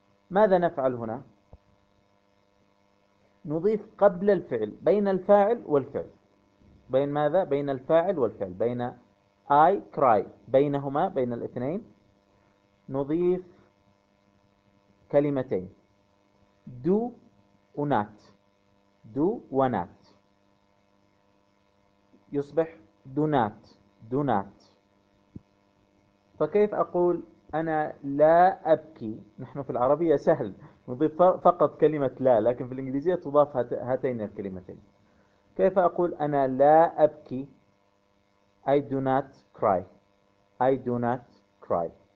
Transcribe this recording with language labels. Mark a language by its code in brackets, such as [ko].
[ar] ماذا نفعل هنا؟ نضيف قبل الفعل، بين الفاعل والفعل، بين ماذا؟ بين الفاعل والفعل، بين I cry، بينهما، بين الاثنين نضيف كلمتين do و not. do و not يصبح do not do not. فكيف أقول أنا لا أبكي؟ نحن في العربية سهل، نضيف فقط كلمة لا، لكن في الإنجليزية تضاف هاتين الكلمتين. كيف أقول أنا لا أبكي؟ [en] I do not cry I do not cry.